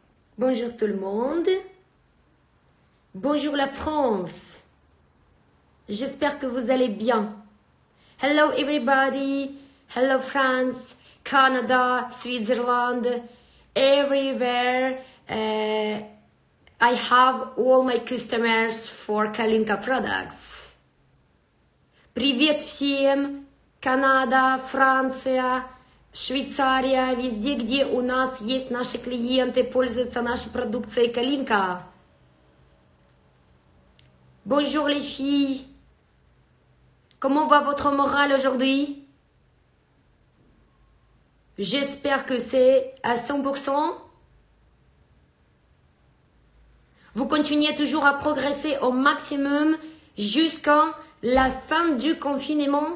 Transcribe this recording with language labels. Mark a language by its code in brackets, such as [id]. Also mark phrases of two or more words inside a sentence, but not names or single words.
[fr] Bonjour tout le monde. Bonjour la France. J'espère que vous allez bien. [en] Hello everybody. Hello France, Canada, Switzerland, everywhere. I have all my customers for Kalinka products. [ru] Привет всем. Канада, Франция, Швейцария, везде, где у нас есть наши клиенты, пользуются нашей продукцией Kalinka. [fr] Bonjour les filles. Comment va votre morale aujourd'hui? J'espère que c'est à 100%. Vous continuez toujours à progresser au maximum jusqu'à la fin du confinement.